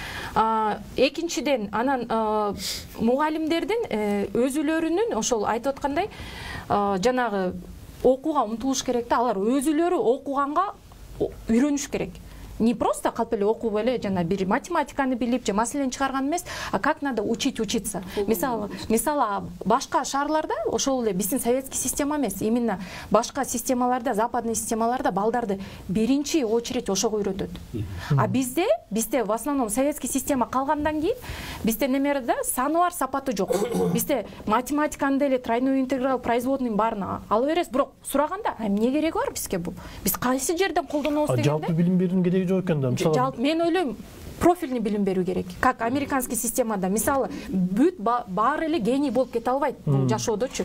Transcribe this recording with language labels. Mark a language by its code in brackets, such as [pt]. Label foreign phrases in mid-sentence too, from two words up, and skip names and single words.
[ky] Экинчиден, анан мугалимдердин өзүлөрүнүн ошол айтып аткандай жанагы окууга умтулуш керек да, алар өзүлөрү окуганга үйрөнүш керек. [ru] Не просто [ky] калп эле окуп эле жана бир математиканы билип же маселени чыгарган эмес, [ru] а как надо учиться. [ky] Мисалы башка шаарларда ошол эле биздин советский система эмес, именно башка системаларда, западный системаларда балдарды биринчи очередь ошого үйрөтөт. А бизде [ru] в основном советский [ky] система калгандан кийин бизде немерде саны бар, сапаты жок. Бизде математиканы деле [ru] тройной интеграл, [ky] производныйын баарын ала беребиз, бирок сураганда эмне кереги бар бизге бул? Биз кайсы жерден колдонобуз дегенде? Жалпы билим берүүнүн кереги жок экен да. Жалпы мен ойлойм, профильный билим берүү керек. [ru] Как американский [ky] системада, мисалы, бүт баары эле гений болуп кете албайт бул жашоодочу.